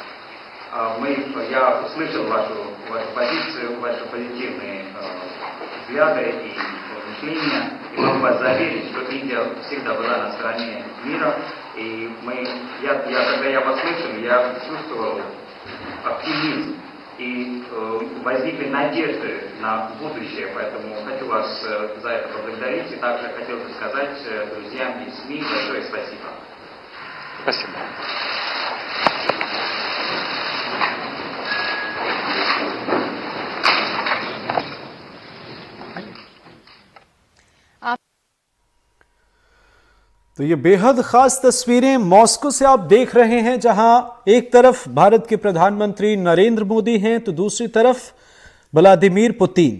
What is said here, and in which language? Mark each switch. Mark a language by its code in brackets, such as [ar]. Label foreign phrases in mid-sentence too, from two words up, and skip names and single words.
[ru] Я услышал вашу позицию, ваши позитивные взгляды и мышления, и могу вас заверить, что Индия всегда была на стороне мира, и когда я вас слышал, я чувствовал оптимизм, и возникли надежды на будущее, поэтому хочу вас за это поблагодарить, и также хотел бы сказать друзьям из СМИ большое спасибо. Спасибо. [hi] तो ये बेहद खास तस्वीरें मॉस्को से आप देख रहे हैं, जहां एक तरफ भारत के प्रधानमंत्री नरेंद्र मोदी हैं तो दूसरी तरफ व्लादिमीर पुतिन।